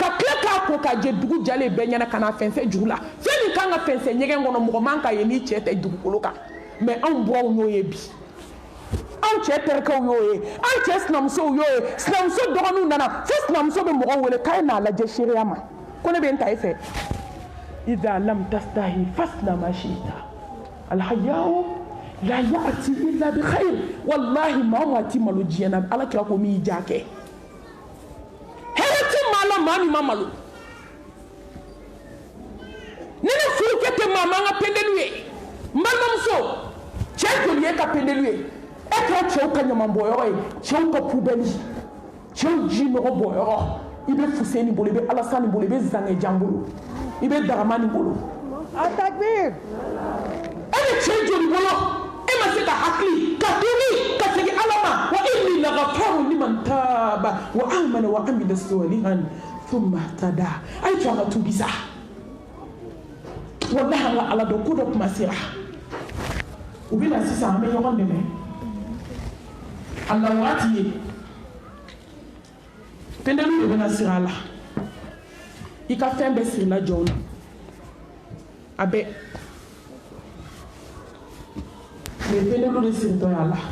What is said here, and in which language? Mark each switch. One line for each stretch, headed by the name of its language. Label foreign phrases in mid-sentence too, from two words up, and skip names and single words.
Bambara: tila k'a ko ka jɛ dugu jalen bɛɛ ɲɛna ka na fɛnsɛ juru la fɛn min kan ka fɛnsɛ ɲɛgɛn kɔnɔ mɔgɔ man ka ye ni cɛ tɛ dugukolo kan mais anw buwaw y'o ye bi anw cɛ terikɛw y'o ye anw cɛ sinamusow y'o ye sinamuso dɔgɔninw nana fo sinamuso bɛ mɔgɔ wele k'a ye n'a lajɛ seereya ma ko ne bɛ n ta e fɛ
Arabic: إذا لم تستحي فاصنع ما شئت الحياء لا يأتي إلا بخير
Bambara: wallahi maa o maa ti malo diɲɛ na ala kira ko min y'i diya kɛ hɛrɛ ti maa la maa min ma malo ni ne furukɛ tɛ maa man ka pendelu ye n balimamuso cɛ joli ye ka pendelu ye e kɛra cɛw ka ɲamanbɔyɔrɔ ye cɛw ka pubɛli cɛw ji nɔgɔ bɔyɔrɔ i bɛ fuseni bolo i bɛ alasani bolo i bɛ zangɛjan bolo i bɛ daramani bolo a takbir e bɛ cɛ joli bolo e ma se ka hakili ka tuubi ka segin ala ma wa
Arabic: وإني لغفار لمن تاب وآمن وعمل صالحا ثم اهتدى
Bambara: a ye to an ka tuubi sa wallahi an ka ala dɔn ko dɔ kuma sera u bɛ na sisan an bɛ ɲɔgɔn dɛmɛ a la waati ye pendelu de bɛna siri a la i ka fɛn bɛɛ sirila jɔn na a bɛɛ mais pendelu de siritɔ ye a la